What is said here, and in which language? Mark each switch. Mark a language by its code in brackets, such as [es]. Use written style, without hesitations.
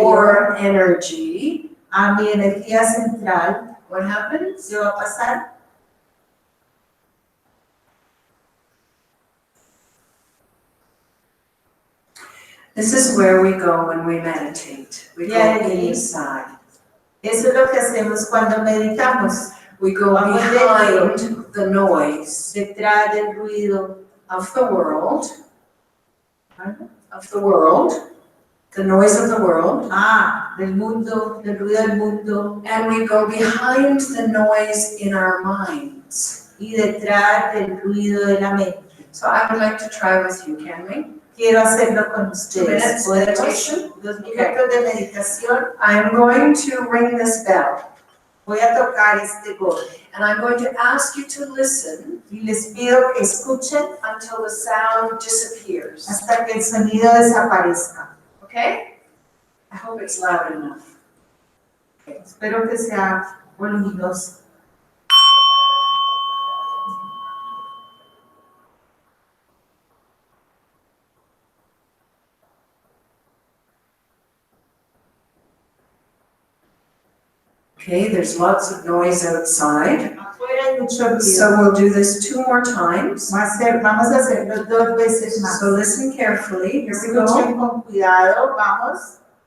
[en] core energy, [es] a mi energía central, [en] what happens? [es] ¿qué va a pasar? [en] This is where we go when we meditate. We go Yeah. inside. [es] Eso es lo que hacemos cuando meditamos, [en] We go [es] Vamos [en] behind the noise [es] detrás del ruido [en] of the world, of the world, the noise of the world, [es] del mundo, del ruido del mundo, [en] and we go behind the noise in our minds. [es] y detrás del ruido de la mente. [en] So I would like to try with you, can we? [es] Quiero hacerlo con [en] 2 minutes [es] ustedes. ¿Podemos? [en] meditation. [es] 2 minutos de meditación. [en] I am going to ring this bell, [es] Voy a tocar este gong [en] and I'm going to ask you to listen [es] y les pido que escuchen [en] until the sound disappears. [es] hasta que el sonido desaparezca. [en] Okay? I hope it's loud enough. [es] Espero que sea voluminoso. [en] Okay, there's lots of noise outside. [es] Afuera hay mucho ruido. [en] So we'll do this 2 more times. [es] Vamos a hacerlo 2 veces más. [en] So listen carefully. Here we go. [es] Escuchen con cuidado, vamos.